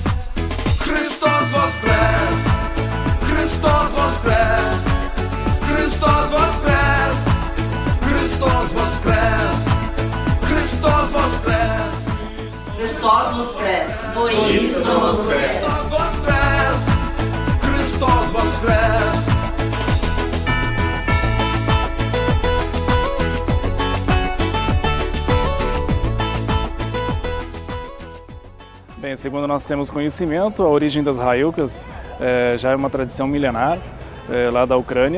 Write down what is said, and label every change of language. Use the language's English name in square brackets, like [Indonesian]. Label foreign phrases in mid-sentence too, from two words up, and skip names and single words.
[Ukrainian] Христос воскрес, Христос воскрес, Христос воскрес, Христос воскрес, Христос воскрес, Христос воскрес, воістину воскрес. Христос воскрес, Христос воскрес. [Portuguese] Bem, segundo nós temos conhecimento, a origem das Raiucas já é uma tradição milenar lá da Ucrânia.